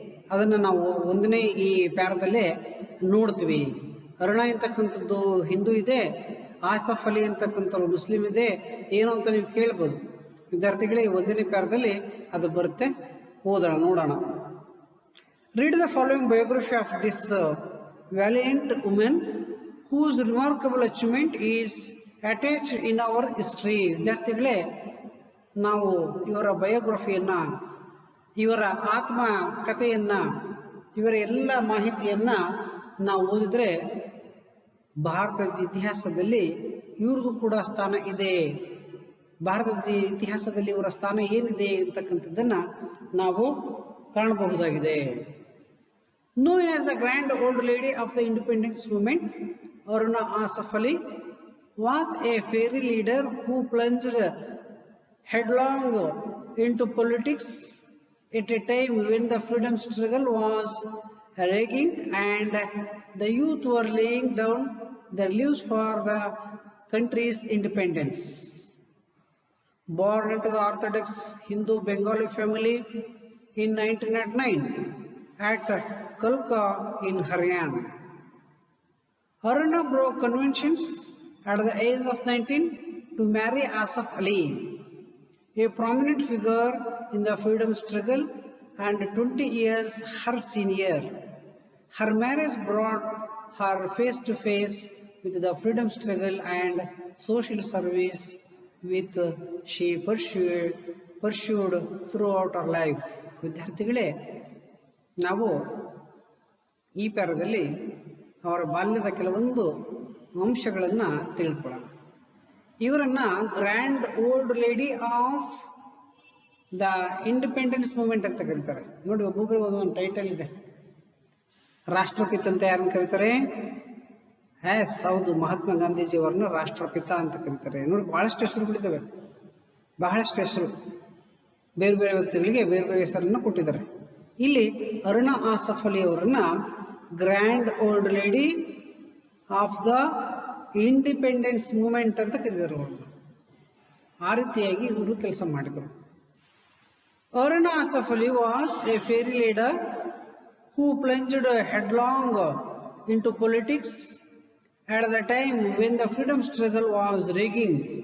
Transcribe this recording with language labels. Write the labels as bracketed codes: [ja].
[kn] ಅದನ್ನು ನಾವು ಒಂದನೇ ಈ ಪ್ಯಾರದಲ್ಲೇ ನೋಡ್ತೀವಿ. ಅರುಣ ಅಂತಕ್ಕಂಥದ್ದು ಹಿಂದೂ ಇದೆ, ಆಸಫ್ ಅಲಿ ಅಂತಕ್ಕಂಥವ್ರು ಮುಸ್ಲಿಂ ಇದೆ, ಏನು ಅಂತ ನೀವು ಕೇಳ್ಬೋದು. ವಿದ್ಯಾರ್ಥಿಗಳೇ, ಈ ಒಂದನೇ ಪ್ಯಾರದಲ್ಲಿ ಅದು ಬರುತ್ತೆ, ಓದೋಣ, ನೋಡೋಣ. [en] Read the following biography of this valiant woman whose remarkable achievement is attached in our history. [kn] ವಿದ್ಯಾರ್ಥಿಗಳೇ, ನಾವು ಇವರ ಬಯೋಗ್ರಫಿಯನ್ನ, ಇವರ ಆತ್ಮ ಕಥೆಯನ್ನ, ಇವರ ಎಲ್ಲ ಮಾಹಿತಿಯನ್ನ ನಾವು ಓದಿದ್ರೆ ಭಾರತದ ಇತಿಹಾಸದಲ್ಲಿ ಇವ್ರದ್ದು ಕೂಡ ಸ್ಥಾನ ಇದೆ. ಭಾರತದ ಇತಿಹಾಸದಲ್ಲಿ ಇವರ ಸ್ಥಾನ ಏನಿದೆ ಅಂತಕ್ಕಂಥದ್ದನ್ನ ನಾವು ಕಾಣಬಹುದಾಗಿದೆ. [en] Known as the grand old lady of the independence movement, Aruna Asaf Ali was a fiery leader who plunged headlong into politics at a time when the freedom struggle was raging and the youth were laying down their lives for the country's independence. Born into the Orthodox Hindu Bengali family in 1909 at Kalka in Haryana, Aruna broke conventions at the age of 19 to marry Asaf Ali, a prominent figure in the freedom struggle and 20 years her senior. Her marriage brought her face to face with the freedom struggle and social service which she pursued throughout her life. [kn] ವಿದ್ಯಾರ್ಥಿಗಳೇ, ನಾವು ಈ ಪ್ಯಾರದಲ್ಲಿ ಅವರ ಬಾಲ್ಯದ ಕೆಲವೊಂದು ಅಂಶಗಳನ್ನು ತಿಳ್ಕೊಳ್ಳೋಣ. ಇವರನ್ನ [en] grand old lady of the independence movement [kn] ಅಂತ ಕರೀತಾರೆ. ನೋಡಿ, ಒಬ್ಬೊಬ್ಬರಿಗೆ ಒಂದೊಂದು ಟೈಟಲ್ ಇದೆ. ರಾಷ್ಟ್ರಪಿತ ಅಂತ ಯಾರನ್ನು ಕರೀತಾರೆ? ಹೌದು, ಮಹಾತ್ಮ ಗಾಂಧೀಜಿ ಅವರನ್ನ ರಾಷ್ಟ್ರಪಿತ ಅಂತ ಕರೀತಾರೆ. ನೋಡಿ, ಬಹಳಷ್ಟು ಹೆಸರುಗಳಿದ್ದಾವೆ, ಬಹಳಷ್ಟು ಹೆಸರು. ಬೇರೆ ಬೇರೆ ವ್ಯಕ್ತಿಗಳಿಗೆ ಬೇರೆ ಬೇರೆ ಹೆಸರನ್ನು ಕೊಟ್ಟಿದ್ದಾರೆ. ಇಲ್ಲಿ ಅರುಣಾ ಆಸಫ್ ಅಲಿ ಅವರನ್ನ [en] grand old lady of the independence movement [kn] ಅಂತ ಕರೀತಾರೆ. ಅವರು ಆ ರೀತಿಯಾಗಿ ಇವರು ಕೆಲಸ ಮಾಡಿದರು. [en] Aruna Asaf Ali was a fiery leader who plunged headlong into politics at the time when the freedom struggle was raging.